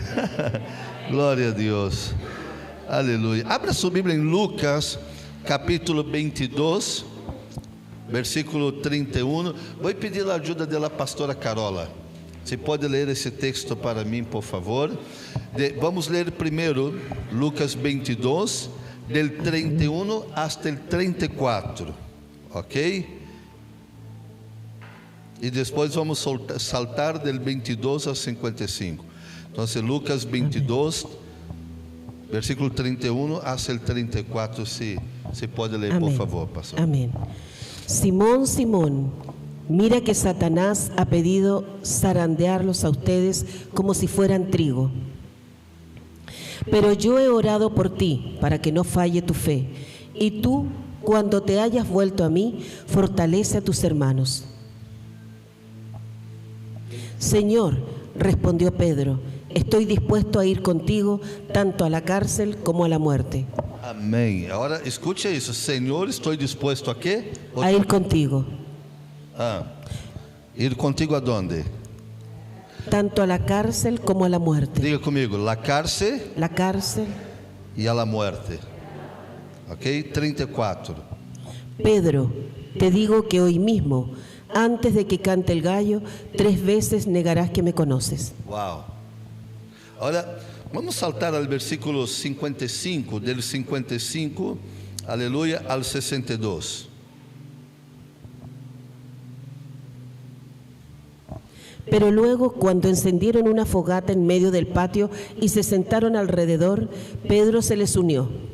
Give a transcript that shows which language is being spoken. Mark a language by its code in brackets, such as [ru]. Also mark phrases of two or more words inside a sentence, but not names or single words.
[pt] Glória a Deus, aleluia. Abra sua Bíblia em Lucas, capítulo 22, versículo 31. Vou pedir a ajuda da pastora Carola. Você pode ler esse texto para mim, por favor? Vamos ler primeiro Lucas 22, [es] del 31 hasta el 34, ok? [pt] E depois vamos saltar del 22 ao 55. Então, Lucas 22, versículo 31 [es] hasta el [pt] 34, se pode ler, [es] Amén. [pt] por favor, pastor. [es] Amén. Simón, Simón, mira que Satanás ha pedido zarandearlos a ustedes como si fueran trigo. Pero yo he orado por ti para que no falle tu fe. Y tú, cuando te hayas vuelto a mí, fortalece a tus hermanos. Señor, respondió Pedro, estoy dispuesto a ir contigo tanto a la cárcel como a la muerte. [pt] Amém. Agora escute isso. Senhor, estou disposto a quê? A ir contigo. Ir contigo aonde? [es] Tanto a la cárcel como a la muerte. [pt] Diga comigo, [es] la cárcel [pt] e [es] a la muerte. [pt] Ok, 34. [es] Pedro, te digo que hoy mismo, antes de que cante el gallo, 3 veces negarás que me conoces. [pt] Uau. Agora, vamos saltar ao versículo 55, del 55, aleluia, al 62. [es] Pero luego, cuando encendieron una fogata en medio del patio y se sentaron alrededor, Pedro se les unió.